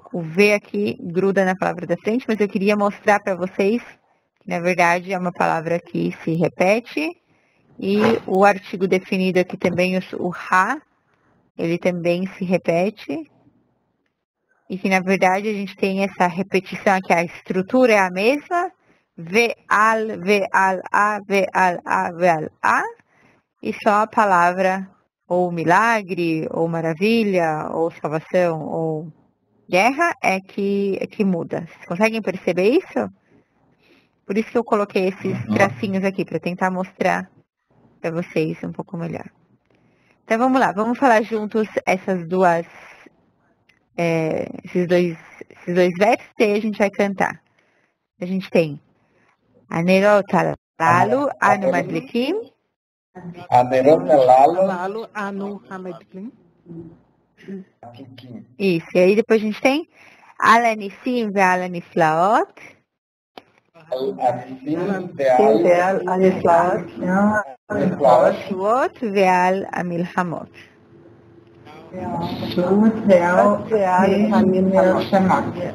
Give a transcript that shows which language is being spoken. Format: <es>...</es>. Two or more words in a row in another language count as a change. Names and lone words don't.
<pt>O V aqui gruda na palavra da frente, mas eu queria mostrar para vocês que, na verdade, é uma palavra que se repete. E o artigo definido aqui também, o ha, ele também se repete. E que, na verdade, a gente tem essa repetição aqui, a estrutura é a mesma.</pt> <he>ועל, ועל, ה, ועל, ה, ועל, a.</he> <pt>E só a palavra, ou milagre, ou maravilha, ou salvação, ou guerra, é que muda. Vocês conseguem perceber isso? Por isso que eu coloquei esses tracinhos aqui, para tentar mostrar para vocês um pouco melhor. Então, vamos lá. Vamos falar juntos esses dois versos, e aí a gente vai cantar. A gente tem</pt> <he>הנרות הללו אנו מדליקים. Anerot הללו אנו המדליקים.</he> <pt>Isso. E aí depois a gente tem</pt> <he>על הניסים ועל הנפלאות. ועל הנפלאות. התשועות ועל המלחמות. ועל המלחמות.</he>